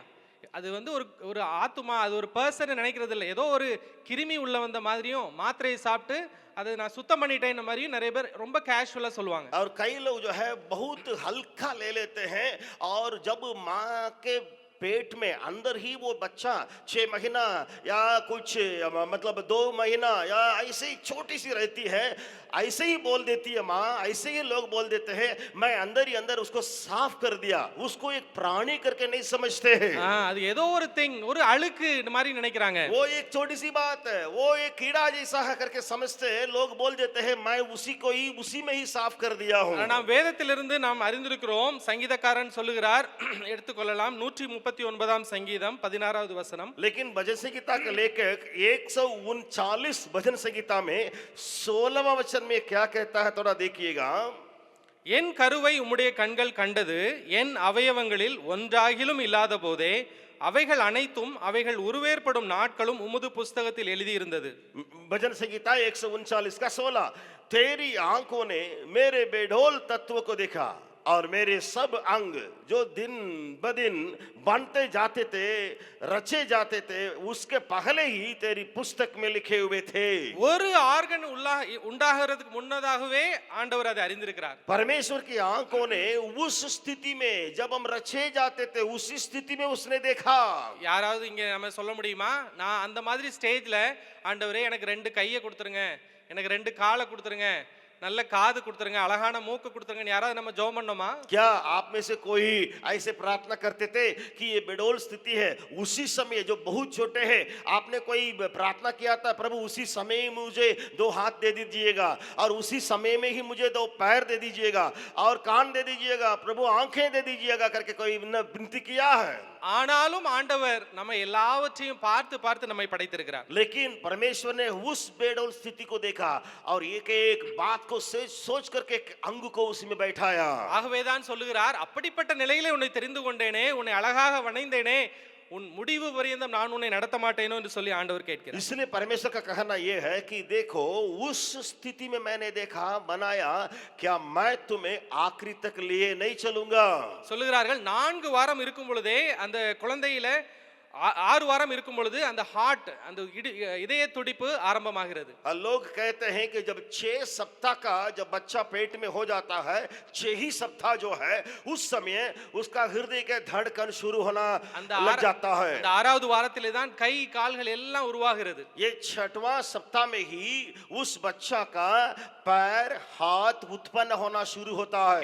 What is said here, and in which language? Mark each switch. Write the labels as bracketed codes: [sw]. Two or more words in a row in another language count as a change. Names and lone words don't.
[ta] அது வந்து ஒரு ஆத்மா, அது ஒரு பர்சன் நினைக்கிறது இல்லை, ஏதோ ஒரு கிருமி உள்ள வந்த மாதிரியும் மாத்திரையை சாப்பிட்டு அதை நான் சுத்தம் பண்ணிட்டேன் மாதிரியும் நிறைய பேர் ரொம்ப கேஷுவலா சொல்லுவாங்க. [hi] और कई लोग जो है बहुत हल्का ले लेते हैं, और जब माँ के पेट में अंदर ही वो बच्चा 6 महीना या कुछ मतलब 2 महीना या ऐसे ही छोटी सी रहती है, ऐसे ही बोल देती है माँ, ऐसे ही लोग बोल देते हैं मैं अंदर ही अंदर उसको साफ कर दिया। उसको एक प्राणी करके नहीं समझते हैं। [ta] அது ஏதோ ஒரு திங், ஒரு அழுக்கு இந்த மாதிரி நினைக்கிறாங்க. [hi] वो एक छोटी सी बात है, वो एक कीड़ा जैसा है करके समझते हैं। लोग बोल देते हैं मैं उसी में ही साफ कर दिया हूँ। [ta] நாம் வேதத்திலிருந்து நாம் அறிந்திருக்கிறோம், சங்கீதக்காரன் சொல்லுகிறார், எடுத்துக்கொள்ளலாம் 139ஆம் சங்கீதம் 16வது வசனம். [hi] लेकिन भजन संहिता का लेखक 139 भजन संहिता में 16वां वचन में क्या कहता है, थोड़ा देखिएगा। [ta] என் கருவை உம்முடைய கண்கள் கண்டது, என் அவயவங்களில் ஒன்றாகிலும் இல்லாத போதே அவைகள் அனைத்தும் அவைகள் உருவேற்படும் நாட்களும் உமது புஸ்தகத்தில் எழுதியிருந்தது. [hi] भजन संहिता 139 का 16, तेरी आंखों ने मेरे बेढोल तत्व को देखा और मेरे सब अंग जो दिन ब दिन बनते जाते थे, रचे जाते थे, उसके पहले ही तेरी पुस्तक में लिखे हुए थे। [ta] ஒரு ஆர்கன் உண்டாகிறதுக்கு முன்னதாகவே ஆண்டவர் அதை அறிந்திருக்கிறார். [hi] परमेश्वर की आंखों ने उस स्थिति में जब हम रचे जाते थे, उसी स्थिति में उसने देखा। [ta] யாராவது இங்க நம்ம சொல்ல முடியுமா, நான் அந்த மாதிரி ஸ்டேஜ்ல ஆண்டவரே எனக்கு 2 கையை கொடுத்துருங்க, எனக்கு 2 காலை கொடுத்துருங்க, நல்ல காது கொடுத்துருங்க, அழகான மூக்கு கொடுத்துருங்கன்னு யாராவது நம்ம ஜெபம் பண்ணோமா? [hi] क्या आप में से कोई ऐसे प्रार्थना करते थे कि ये बेडोल स्थिति है, उसी समय जो बहुत छोटे हैं, आपने कोई प्रार्थना किया था, प्रभु उसी समय ही मुझे 2 हाथ दे दीजिएगा और उसी समय में ही मुझे 2 पैर दे दीजिएगा और कान दे दीजिएगा, प्रभु आंखें दे दीजिएगा करके कोई विनती किया है? [ta] ஆனாலும் ஆண்டவர் நம்ம எல்லாவற்றையும் பார்த்து பார்த்து நம்மை படைத்திருக்கிறார். [hi] लेकिन परमेश्वर ने उस बेडोल स्थिति को देखा और एक एक बात को सोच करके एक अंग को उसमें बैठाया। [ta] ஆகவேதான் சொல்லுகிறார், அப்படிப்பட்ட நிலையிலே உன்னை தெரிந்து கொண்டேனே, உன்னை அழகாக வணைந்தேனே, உன் முடிவு பரியந்தம் நான் உன்னை நடத்த மாட்டேனோ என்று சொல்லி ஆண்டவர் கேட்கிறார். [hi] इसलिए परमेश्वर का कहना यह है कि देखो उस स्थिति में मैंने देखा बनाया, क्या मैं तुम्हें आखिरी तक लिए नहीं चलूंगा? [ta] சொல்லுகிறார்கள் 4 வாரம் இருக்கும் பொழுதே அந்த குழந்தையில 6 வாரம் இருக்கும் பொழுது அந்த ஹார்ட் அந்த இதய துடிப்பு ஆரம்பமாகிறது. [hi] लोग कहते हैं कि जब 6 सप्ताह का जब बच्चा पेट में हो जाता है, 6 ही सप्ताह जो है उस समय उसका हृदय का धड़कन शुरू होना लग जाता है। [ta] அந்த 6வது வாரத்திலே தான் கை கால்கள் எல்லாம் உருவாகிறது. [hi] ये 6वां सप्ताह में ही उस बच्चा का पैर हाथ उत्पन्न होना शुरू होता है।